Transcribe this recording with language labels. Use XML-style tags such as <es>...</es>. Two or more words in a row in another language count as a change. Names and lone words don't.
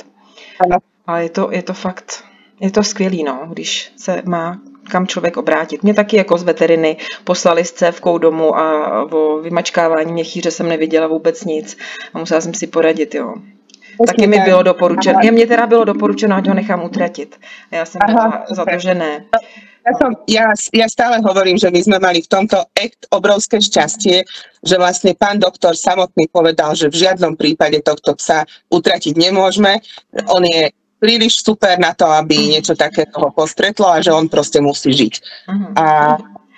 <cs>A je to fakt, je to skvělý, no, když se má kam člověk obrátit. Mě taky jako z veteriny poslali s cévkou domů a o vymačkávání měchýře jsem neviděla vůbec nic a musela jsem si poradit, jo. Taky mi bylo doporučeno. Mně teda bylo doporučeno, ať ho nechám utratit. A já jsem byla za to, že ne.</cs> <sk>Ja stále hovorím, že my sme mali v tomto obrovské šťastie, že vlastne pán doktor samotný povedal, že v žiadnom prípade tohto psa utratiť nemôžeme. On je príliš super na to, aby niečo takéto ho postretlo a že on proste musí žiť.</sk>